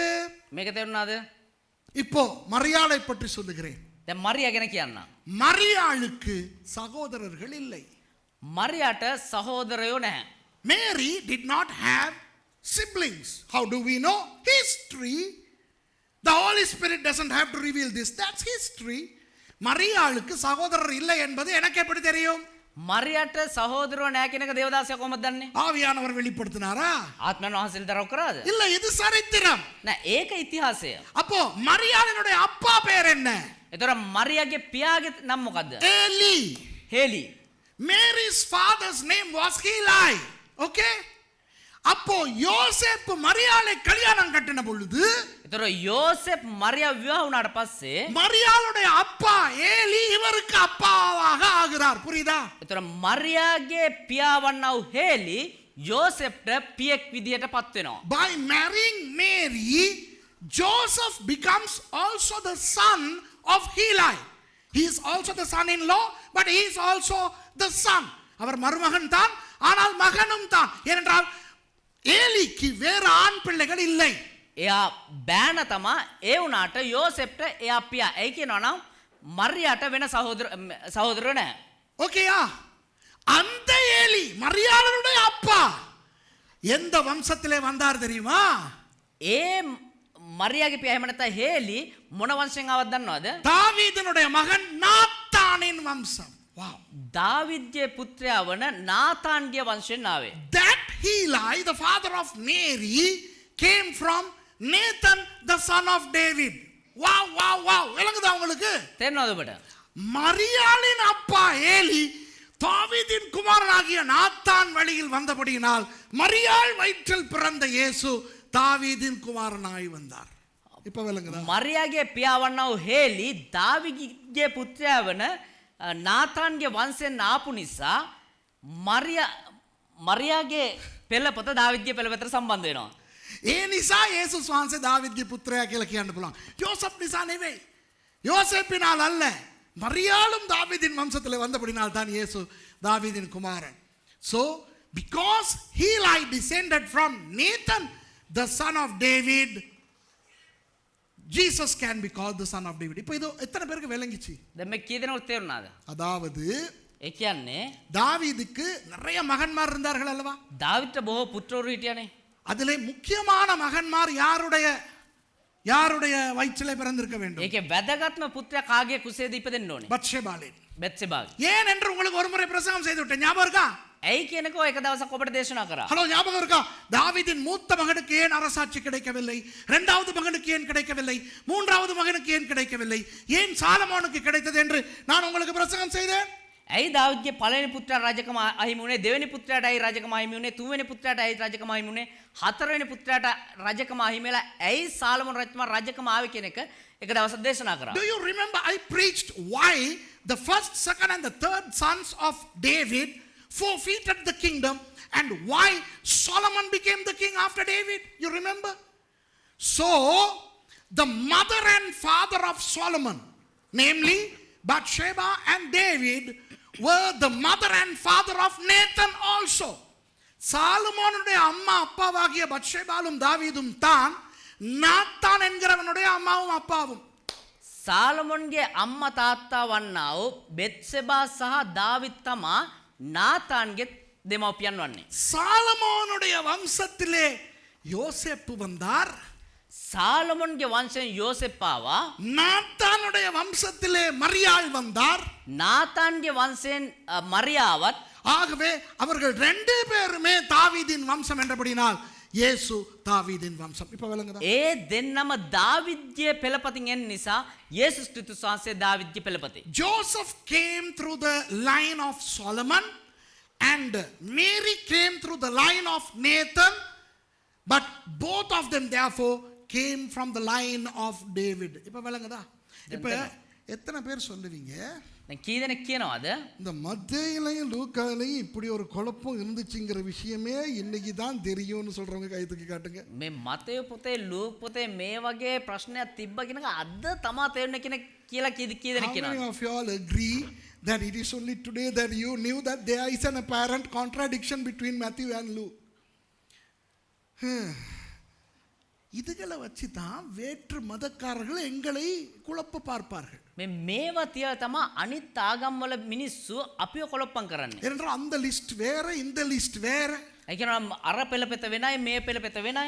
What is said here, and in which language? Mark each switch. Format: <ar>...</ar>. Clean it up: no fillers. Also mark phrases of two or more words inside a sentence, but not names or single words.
<si>මේක තේරුණාද?</si> <ta>இப்போ மரியாளை பற்றி சொல்லுகிறேன்.</ta> <si>දැන් මරියා ගැන කියන්න.</si> <ta>மரியாளுக்கு சகோதரர்கள் இல்லை.</ta> <si>මරියාට සහෝදරයෝ නැහැ.</si> <en>Mary did not have siblings. How do we know? History. The Holy Spirit doesn't have to reveal this. That's history.</en> <ta>மரியாளுக்கு சகோதரர் இல்லை என்பது எனக்கு எப்படி தெரியும்?</ta> <si>මරියාට සහෝදරයෝ නැහැ කියන එක දේවදාසයා කොහොමද දන්නේ?</si> <ta>ஆவியானவர் வெளிப்படுத்தினாரா?</ta> <si>ආත්මයන් වහන්සේ දරව කරාද?</si> <ta>இல்ல, இது சரித்திரம்.</ta> <si>නෑ ඒක ඉතිහාසය.</si> <ta>அப்போ மரியாளினுடைய அப்பா பேர் என்ன?</ta> <si>එතකොට මරියාගේ පියාගේ නම මොකද්ද? Eli. හේලි.</si> <en>Mary's father's name was Heli. Okay?</en> <ta>அப்போ யோசேப்பு மரியாளை கல்யாணம் கட்டின பொழுது</ta> <si>එතකොට යෝසෙප් මරියා විවාහ වුණාට පස්සේ</si> <ta>மரியாளுடைய அப்பா ஏலி இவருக்கு அப்பாவாக ஆகிறார். புரியுதா?</ta> <si>එතකොට මරියාගේ පියා වන්නා වූ හේලි යෝසෙප්ට පියෙක් විදියට පත් වෙනවා.</si> <en>By marrying Mary, Joseph becomes also the son of Heli. He is also the son-in-law, but he is also the son.</en> <ta>அவர் மருமகன் தான், ஆனால் மகனும் தான். ஏனென்றால் ஏலிக்கு வேறு ஆண் பிள்ளைகள் இல்லை.</ta> <si>එයා බෑන තමා. ඒ වුණාට යෝසෙප්ට එයා පියා. ඒ කියනවා නම් මරියාට වෙන සහෝදරයෝ නැහැ.</si> <ta>ஓகேயா? அந்த ஏலி மரியாளுடைய அப்பா எந்த வம்சத்திலே வந்தார் தெரியுமா?</ta> <si>ඒ මරියාගේ පියා එහෙම නැත්නම් හේලි මොන වංශයෙන් ආවද දන්නවද?</si> <ta>தாவீதினுடைய மகன் நாத்தானின் வம்சம்.</ta> <en>Wow.</en> <si>දාවිද්ගේ පුත්‍රයා වන නාතාන්ගේ වංශයෙන් ආවේ.</si> <en>That Heli, the father of Mary, came from Nathan the son of David. Wow, wow, wow.</en> <ta>விளங்குதா உங்களுக்கு?</ta> <si>තේරෙනවද ඔබට?</si> <ta>மரியாளின் அப்பா ஏலி தாவீதின் குமாரனாகிய நாத்தான் வழியில் வந்தபடியினால் மரியாள் வயிற்றில் பிறந்த இயேசு தாவீதின் குமாரனாய் வந்தார். இப்ப விளங்குதா?</ta> <si>මරියාගේ පියාවන්නා වූ හේලි දාවිගේ පුත්‍රයා වන නාතාන්ගේ වංශයෙන් ආපු නිසා මරියාගේ පෙළපත දාවිද්ගේ පෙළපතට සම්බන්ධ වෙනවා. ඒ නිසා යේසුස් වහන්සේ දාවිද්ගේ පුත්‍රයා කියලා කියන්න පුළුවන්. யோசப் නිසා නෙවෙයි.</si> <ta>யோசேப்பினால் அல்ல. மரியாளும் தாவீதின் வம்சத்திலே வந்தபடினால் தான் இயேசு தாவீதின் குமாரன்.</ta> <en>So because Heli descended from Nathan the son of David, Jesus can be called the son of David.</en> <ta>இப்போ இது எத்தனை பேருக்கு விளங்கிச்சு?</ta> <si>දැන් මේ කී දෙනෙකුට තේරුණාද?</si> <ta>அதாவது</ta> <si>ඒ කියන්නේ</si> <ta>தாவீதுக்கு நிறைய மகன்மார் இருந்தார்கள் அல்லவா?</ta> <si>දාවිද්ට බොහෝ පුත්‍රවරු හිටියානේ.</si> <ta>அதிலே முக்கியமான மகன்மார் யாருடைய வயிற்றிலே பிறந்திருக்க வேண்டும்?</ta> <si>ඒකේ වැදගත්ම පුත්‍රයා කාගේ කුසේද ඉපදෙන්න ඕනේ?</si> <ta>பத்ஷேபாலின்.</ta> <si>බෙත්සෙබාගේ.</si> <ta>ஏன் என்று உங்களுக்கு ஒரு முறை பிரசங்கம் செய்து விட்டேன், ஞாபகம் இருக்கா?</ta> <si>ඇයි කියනකෝ එක දවසක් ඔබට දේශනා කරා.</si> <ta>ஹலோ, ஞாபகம் இருக்கா? தாவீதின் மூத்த மகனுக்கு ஏன் அரசாட்சி கிடைக்கவில்லை? இரண்டாவது மகனுக்கு ஏன் கிடைக்கவில்லை? மூன்றாவது மகனுக்கு ஏன் கிடைக்கவில்லை? ஏன் சாலமோனுக்கு கிடைத்தது என்று நான் உங்களுக்கு பிரசங்கம் செய்தேன்.</ta> <si>ඇයි දාවිද්ගේ පළවෙනි පුත්‍රයා රජකම අහිමි වුණේ? දෙවෙනි පුත්‍රයාට ඇයි රජකම අහිමි වුණේ? තුන්වෙනි පුත්‍රයාට ඇයි රජකම අහිමි වුණේ? හතරවෙනි පුත්‍රයාට රජකම අහිමි වෙලා ඇයි සාලමෝන් රජතුමා රජකම ආවේ කියන එක එක දවසක් දේශනා කරා.</si> <en>Do you remember I preached why the first, second and the third sons of David forfeited the kingdom and why Solomon became the king after David? You remember? So the mother and father of Solomon, namely Bathsheba and David, were the mother and father of Nathan also.</en> <ta>சாலமோனுடைய அம்மா அப்பாவாகிய பத்ஷேபாலும் தாவீதும் தான் நாத்தான் என்கிறவனுடைய அம்மாவும் அப்பாவும்.</ta> <si>සාලමොන්ගේ අම්මා තාත්තා වන්නා වූ බෙත්සෙබා සහ දාවිත් තමා නාතාන්ගේ දෙමව්පියන් වන්නේ.</si> <ta>சாலமோனுடைய வம்சத்திலே யோசேப்பு வந்தார்.</ta> <si>සාලමොන්ගේ වංශයෙන් යෝසෙප් ආවා.</si> <ta>நாத்தானுடைய வம்சத்திலே மரியாள் வந்தார்.</ta> <si>නාතාන්ගේ වංශයෙන් මරියාවත්.</si> <ta>ஆகவே அவர்கள் ரெண்டு பேருமே தாவீதின் வம்சம் என்றபடினால் இயேசு தாவீதின் வம்சம். இப்ப விளங்குதா?</ta> <si>ඒ දෙන්නම දාවිද්ගේ පෙළපතින් එන නිසා යේසුස් ක්‍රිස්තුස් වහන්සේ දාවිද්ගේ පෙළපතේ.</si> <en>Joseph came through the line of Solomon and Mary came through the line of Nathan, but both of them therefore came from the line of David.</en> <ta>இப்ப விளங்குதா? இப்ப எத்தனை பேர் சொல்லுவீங்க</ta> <si>දැන් කී දෙනෙක් කියනවාද</si> <ta>இந்த மத்தேயுலையும் லூக்காலையும் இப்படி ஒரு குழப்பம் இருந்துச்சுங்கிற விஷயமே இன்னைக்கு தான் தெரியும்னு சொல்றவங்க கை தூக்கி காட்டுங்க.</ta> <si>මේ මතයෝ පොතේ ලූක් පොතේ මේ වගේ ප්‍රශ්නයක් තිබ්බ කෙනෙක් අද තමා තේරුනේ කෙනෙක් කියලා කී දෙනෙක්</si> <en>How</en> <si>කියනවාද?</si> <en>many of you all agree that it is only today that you knew that there is an apparent contradiction between Matthew and Luke?</en> <ta>இதுகளை வச்சு தான் வேற்று மதக்காரர்கள் எங்களை குழப்ப பார்ப்பார்கள்.</ta> <si>මේවා තියලා තමා අනිත් ආගම්වල මිනිස්සු අපිව කොලොප්පම් කරන්නේ.</si> <ta>ஏனென்றால் அந்த லிஸ்ட் வேற, இந்த லிஸ்ட் வேற.</ta> <si>ඒ කියනවා අර පෙළපෙත වෙනයි මේ පෙළපෙත වෙනයි.</si>